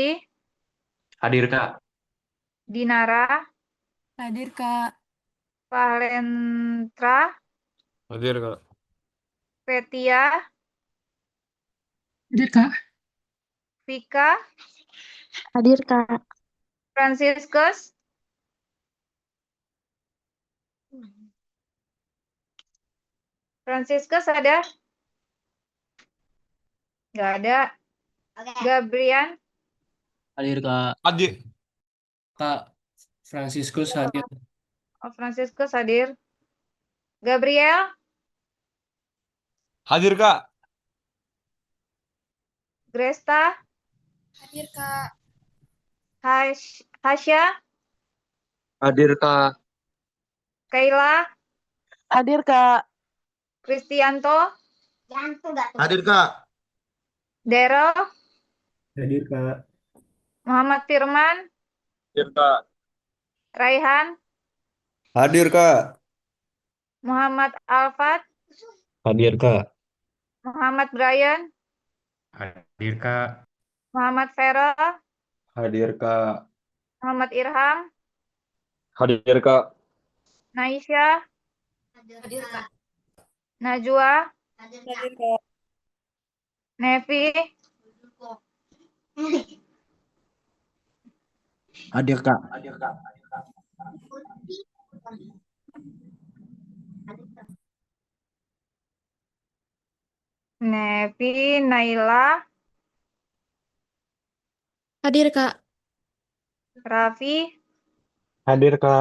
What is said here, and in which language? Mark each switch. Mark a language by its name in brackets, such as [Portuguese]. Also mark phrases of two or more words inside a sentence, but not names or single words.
[Indonesian] Hadir, Kak. Dinara. Hadir, Kak. Valentra. Hadir, Kak. Petia. Hadir, Kak. Vika. Hadir, Kak. Franciscus. Franciscus ada? Nggak ada. Oke. Gabrian. Hadir, Kak. Hadir. Kak Franciscus hadir. Oh, Franciscus hadir. Gabriel. Hadir, Kak. Gresta. Hadir, Kak. Hasya. Hadir, Kak. Kayla. Hadir, Kak. Kristianto. Jantung nggak tuh. Hadir, Kak. Daryl. Hadir, Kak. Muhammad Firman. Hadir, Kak. Raihan. Hadir, Kak. Muhammad Alfat. Hadir, Kak. Muhammad Brian. Hadir, Kak. Muhammad Farel. Hadir, Kak. Muhammad Irham. Hadir, Kak. Naisha. Hadir, Kak. Najwa. Hadir, Kak. Nevi. Hadir, Kak. Hadir, Kak. Nevi. Naila. Hadir, Kak. Raffi. Hadir, Kak.